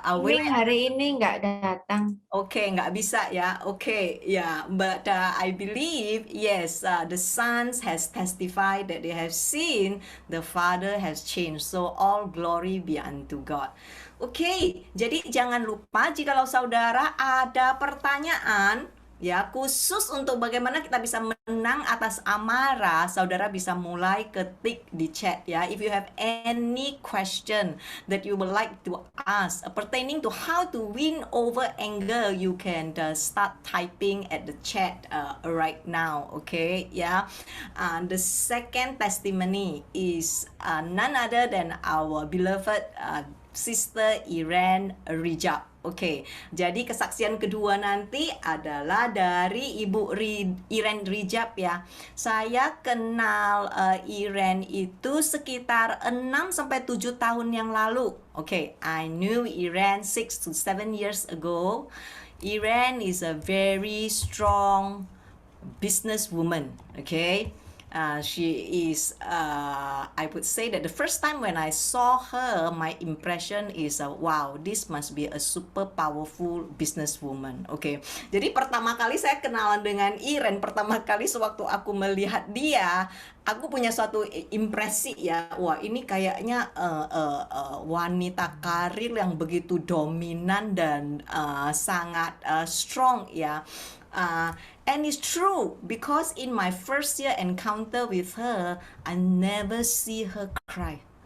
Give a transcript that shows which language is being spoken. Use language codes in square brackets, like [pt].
[id] Ming hari ini nggak datang. Okay, nggak bisa ya. Okay, yeah. [en] But I believe, yes, the sons has testified that they have seen the father has changed. So all glory be unto God. [id] Okay, jadi jangan lupa jikalau saudara ada pertanyaan, ya khusus untuk bagaimana kita bisa menang atas amarah, saudara bisa mulai ketik di chat ya. [en] If you have any question that you would like to ask pertaining to how to win over anger, you can start typing at the chat right now. Okay, yeah. The second testimony is none other than our beloved Sister Iren Rijab. [id] Oke, jadi kesaksian kedua nanti adalah dari Ibu Iren Rijab ya. Saya kenal Iren itu sekitar 6-7 tahun yang lalu. [en] Oke, I knew Iren 6 to 7 years ago. Iren is a very strong businesswoman. Okay. She is, I would say that the first time when I saw her, my impression is, wow, this must be a super powerful businesswoman. Okay. [id] Jadi pertama kali saya kenalan dengan Iren, pertama kali sewaktu aku melihat dia, aku punya suatu impresi ya, wah ini kayaknya wanita karir yang begitu dominan dan sangat strong ya. [en] And it's true because in my first year encounter with her, I never see her cry.